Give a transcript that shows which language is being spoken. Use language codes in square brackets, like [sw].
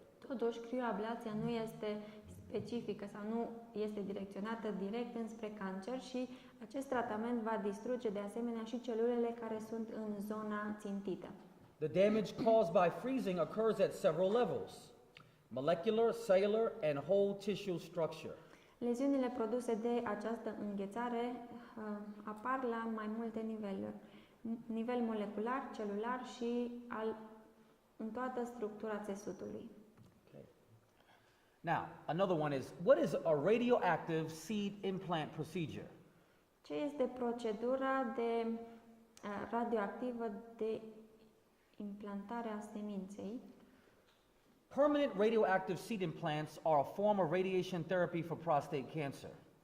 [ro] Totuși, crioablația nu este specifică sau nu este direcționată direct înspre cancer și acest tratament va distruge de asemenea și celulele care sunt în zona țintită. [en] The damage caused by freezing occurs at several levels: molecular, cellular, and whole tissue structure. [ro] Leziunile produse de această înghețare apar la mai multe niveluri. Nivel molecular, celular și în toată structura țesutului. [en] Okay. Now, another one is, what is a radioactive seed implant procedure? [ro] Ce este procedura de radioactivă de implantare a seminței? [en] Permanent radioactive seed implants are a form of radiation therapy for prostate cancer.